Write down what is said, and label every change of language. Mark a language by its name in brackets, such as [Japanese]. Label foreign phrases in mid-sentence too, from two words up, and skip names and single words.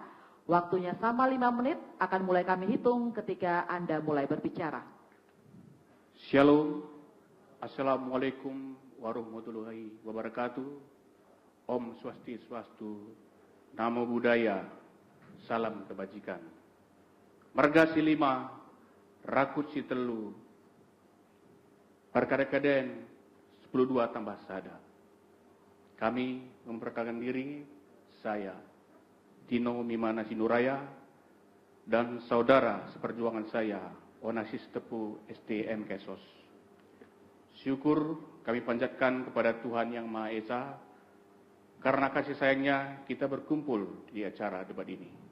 [Indonesian] Waktunya sama 5 menit, akan mulai kami hitung ketika Anda mulai berbicara. [Arabic] Shalom, السلام عليكم ورحمة الله وبركاته. [Balinese] Om Swastiastu, [Pali] Namo Buddhaya, [Indonesian] salam kebajikan. [Batak Karo] Margasi 5, Rakut si telu, Perkara-kadaan 10.2 tambah sada. [Indonesian] Kami memperkenalkan diri, saya Tino Mimana Sinuraya dan saudara seperjuangan saya Onasis Tepu STM Kesos. Syukur kami panjatkan kepada Tuhan Yang Maha Esa karena kasih sayangnya kita berkumpul di acara debat ini.